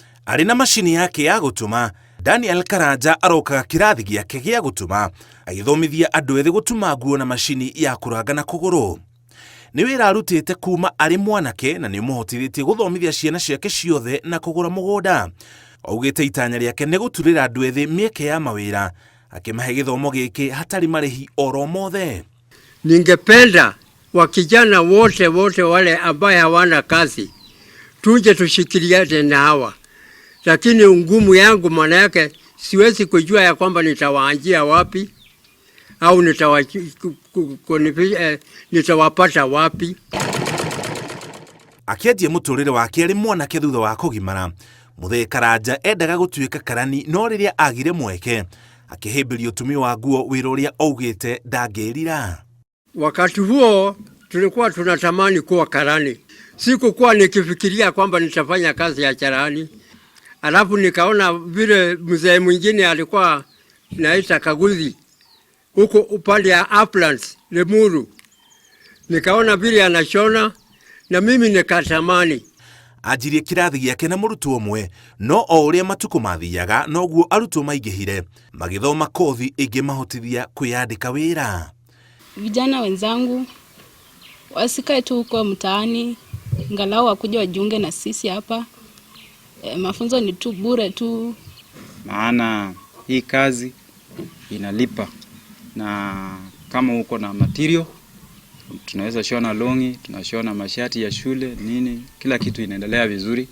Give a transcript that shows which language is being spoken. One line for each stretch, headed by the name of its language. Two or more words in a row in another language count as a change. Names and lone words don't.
Kikuyu: Arĩ na macini yake ya gũtuma, Daniel Karanja arokaga kĩrathi gĩake gĩa gũtuma, agĩthomithia andũ ethĩ gũtuma nguo na macini ya kũranga na kũgũrũ. Nĩ wĩra arutĩte kuma arĩ mwanake na nĩ mũhotithĩtie gũthomithia ciana ciake ciothe na kũgũra mũgũnda. Augĩte itanya rĩake nĩ gũturĩra andũ ethĩ mĩeke ya mawĩra, akĩmahe gĩthomo gĩkĩ hatarĩ marĩhi oro mothe.
Swahili: Ningependa wakijana wote wale ambaye hawana kazi tuje tushikiliane na hawa, lakini ungumu yangu maana yake siwezi kujua ya kwamba nitawaanjia wapi au nitawapata wapi.
Kikuyu: Akĩendia mũtũrĩre wake arĩ mwanake thutha wa kũgimara, Muthee Karanja endaga gũtuĩka karani, no rĩrĩa agire mweke akĩhĩmbĩria ũtumi wa nguo, wĩra ũrĩa augĩte ndangĩrira.
Swahili: Wakati huo tulikuwa tunatamani kuwa karani. Sikukuwa nikifikiria kwamba nitafanya kazi ya charani. Alafu nikaona vile mzee mwingine alikuwa naita Kaguzi huko upande ya Uplands Lemuru. Nikaona vile anashona na mimi nikatamani.
Kikuyu: Ajirie kĩrathi gĩake na mũrutwo ũmwe, no o ũrĩa matukũ mathiaga noguo arutwo maingĩhire, magĩthoma kothi ĩngĩmahotithia kwĩyandĩka wĩra.
Swahili: Vijana wenzangu wasikae tu huko mtaani, angalau wakuja wajiunge na sisi hapa. Mafunzo ni tu bure tu, maana hii kazi inalipa, na kama uko na material tunaweza shona longi, tunashona mashati ya shule nini, kila kitu inaendelea vizuri.